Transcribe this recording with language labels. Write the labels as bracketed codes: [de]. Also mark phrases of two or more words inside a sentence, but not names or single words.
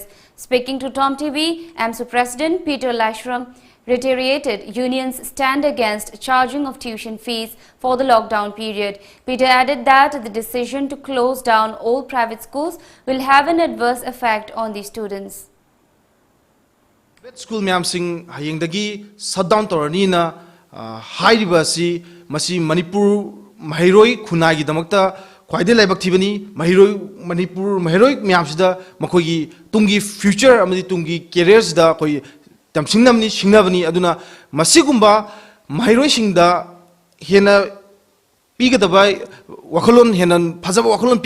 [en] Speaking to Tom TV, AMSU President Peter Lashram reiterated unions stand against charging of tuition fees for the lockdown period. Peter added that the decision to close down all private schools will have an adverse effect on the students. [mni] School myam sing hayeng dagi shutdown torani na hairiba si masi Manipur mahiroi khunai gi damakta khwaide laibak thibani mahiroi Manipur mahiroi myam sida makhogi tungi future amadi tungi careers da koi tamsingnamni singnabani aduna masigumba mahiroi singda hena pigadaba wakhalon henan phajaba wakhalon